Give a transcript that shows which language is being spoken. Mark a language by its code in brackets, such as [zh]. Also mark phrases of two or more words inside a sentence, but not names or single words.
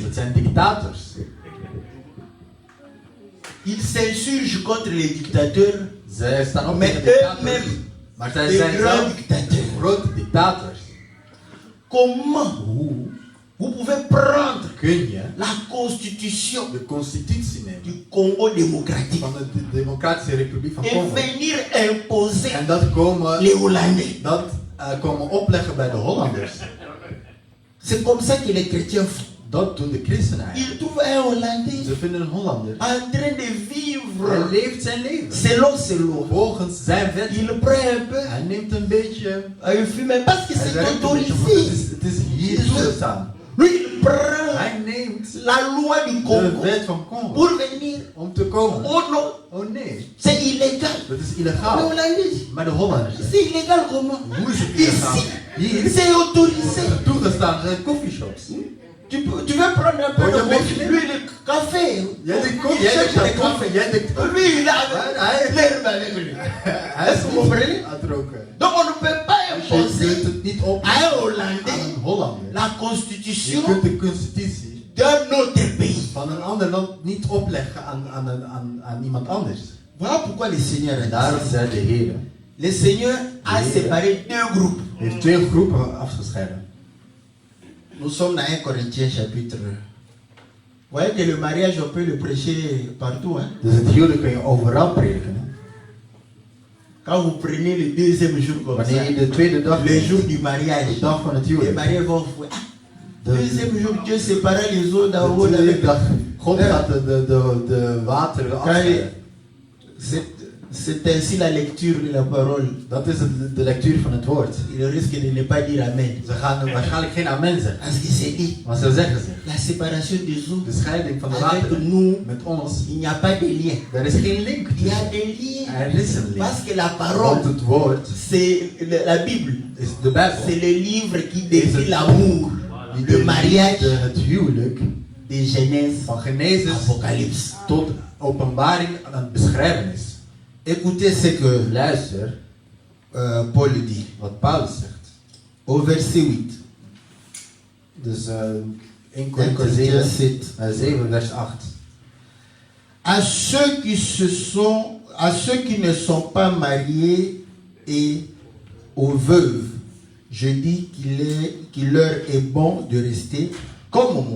[nl] dat zijn dictators. [fr] Ils s'insurgent contre les dictateurs, [nl] Zij staan op [fr] mais [nl] tegen dictators. [fr] eux-mêmes, [nl] Maar zij [fr] des [nl] zijn [fr] grands [nl] zelf [fr] dictateurs. [nl] grote dictators. [fr] Comment [nl] Hoe [fr] vous pouvez prendre [nl] kun je [fr] la constitution [nl] de constitutie nemen [fr] du Congo démocratique [nl] van de Democratische Republiek van [fr] et [nl] Congo [fr] venir imposer [nl] en dat [fr] les Hollandais? [nl] komen opleggen bij de Hollanders? [fr] C'est comme ça que les chrétiens font. [nl] Dat doen de christenen eigenlijk. [fr] Ils trouvent un Hollandais [nl] Ze vinden een Hollander. [fr] en train de [nl] Hij [fr] vivre [nl] leeft zijn leven. [fr] selon ses lois. [nl] Volgens zijn wet. [fr] Il prend un peu, [nl] Hij neemt een beetje. [fr] il fume parce que [nl] Hij [fr] c'est [nl] werkt een beetje, want [fr] autorisé. [nl] het is hier toegestaan. [fr] Lui, il prend [nl] Hij neemt [fr] la loi du [nl] de [fr] Congo [nl] wet van Congo [fr] pour venir. [nl] om te komen. [fr] Oh non, [nl] Oh nee, [fr] c'est illégal. [nl] dat is [fr] Les [nl] illegaal. [fr] Hollandais, [nl] Maar de Hollanders, [fr] c'est illégal comment? [nl] hoe is het illegaal? [fr] Ici, [nl] Hier [fr] c'est autorisé. [nl] toegestaan zijn coffeeshops. [fr] Tu veux prendre un peu [nl] Oh, [fr] de [nl] je [fr] coffee, vais- lui le café. [nl] Jij drinkt [fr] Il [nl] koffie, jij [fr] cherche [nl] drinkt [fr] le [nl] koffie, [fr] café. [nl] jij drinkt koffie. [fr] Lui, il a [nl] Hij- [fr] l'herbe avec lui. [nl] Hij [fr] Est-ce que vous comprenez? [nl] aan het roken. [fr] Donc on ne peut pas [nl] Dus je kunt [fr] imposer [nl] het niet op [fr] à un [nl] aan [fr] Hollandais [nl] een Hollander. [fr] la [nl] Je [fr] constitution [nl] kunt de constitutie [fr] d'un autre pays. [nl] van een ander land niet opleggen aan iemand anders. [fr] Voilà pourquoi le Seigneur a [nl] En [fr] dit [nl] daarom [fr] ça. [nl] zei de Heer, [fr] Le Seigneur a Oui. séparé deux groupes. [nl] heeft twee groepen afgescheiden. [fr] Nous sommes dans 1 Corinthiens chapitre. Vous voyez que le mariage, on peut le prêcher partout. Hein? [nl] Dus het huwelijk kun je overal prediken. Hè? [fr] Quand vous prenez le deuxième jour comme ça, [nl] Wanneer je de tweede dag [fr] le jour [nl] neemt, [fr] du mariage, [nl] de dag van het [fr] les [nl] huwelijk. [fr] mariés vont fouiller. [nl] De- [fr] Deuxième jour, Dieu sépara les eaux d'en [nl] De [fr] haut [nl] tweede [fr] d'avec [nl] dag. God gaat de wateren afscheiden. [fr] C'est ainsi la lecture de la parole. [nl] Dat is de lectuur van het woord. [fr] Il risque de ne pas dire Amen. [nl] Ze gaan waarschijnlijk geen amen zeggen. [fr] Parce que c'est dit, [nl] Maar ze zeggen ze. [fr] la séparation des eaux, [nl] De scheiding van de [fr] avec [nl] wateren [fr] nous, [nl] met ons. [fr] il n'y a pas de lien. [nl] Er is geen link. [fr] Il y a des liens. [nl] Er is een link. [fr] Parce que la [nl] Want [fr] parole, [nl] het woord [fr] c'est la Bible. [nl] is de Bijbel. [fr] C'est le livre qui décrit l'amour, le mariage [nl] Het huwelijk [fr] de Genèse, [nl] van Genesis [fr] Apocalypse. [nl] tot openbaring aan het beschrijven is. [fr] Écoutez ce que [nl] Luister [fr] Paul dit [nl] wat Paulus zegt. [fr] au verset 8. [nl] Dus 1 1 Korinthe [fr] Corinthiens 7, [nl] 7. [fr] 7 vers 8. À ceux qui ne sont pas mariés et aux veuves, je dis qu'il leur est bon de rester comme moi.